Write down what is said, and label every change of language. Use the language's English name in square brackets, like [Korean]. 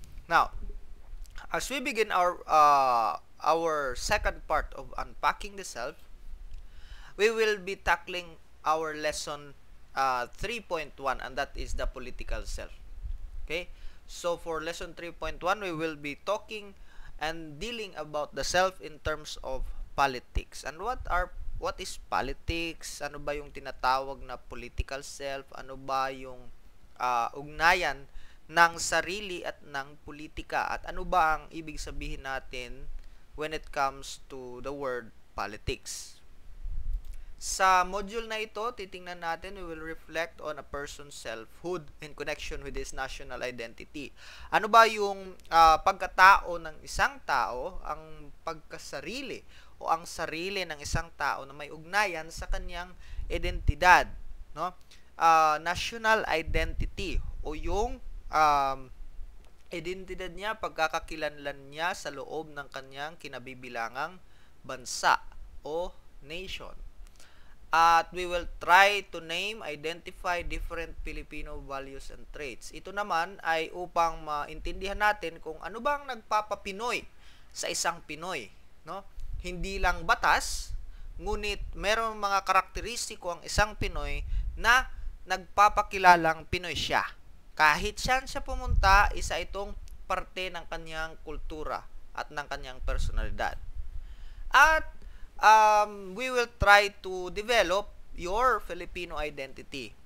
[English] Now, as we begin our second part of unpacking the self, we will be tackling our lesson 3.1, and that is the political self. Okay? So for lesson 3.1, we will be talking and dealing about the self in terms of politics. And what is politics? [Filipino] Ano ba yung tinatawag na political self? Ano ba yung ugnayan ng sarili at ng politika? At ano ba ang ibig sabihin natin [English] when it comes to the word politics? [Filipino] Sa module na ito, titingnan natin, [English] we will reflect on a person's selfhood in connection with his national identity. [Filipino] Ano ba yung pagkatao ng isang tao, ang pagkasarili o ang sarili ng isang tao na may ugnayan sa kanyang identidad, no? National identity o yung identidad niya, pagkakakilanlan niya sa loob ng kanyang kinabibilangang bansa o nation. [English] At we will try to name, identify different Filipino values and traits. [Filipino] Ito naman ay upang maintindihan natin kung ano bang nagpapapinoy sa isang Pinoy, no? Hindi lang batas, ngunit merong mga karakteristiko ang isang Pinoy na nagpapakilalang Pinoy siya. Kahit saan siya pumunta, isa itong parte ng kanyang kultura at ng kanyang personalidad. [English] At we will try to develop your Filipino identity.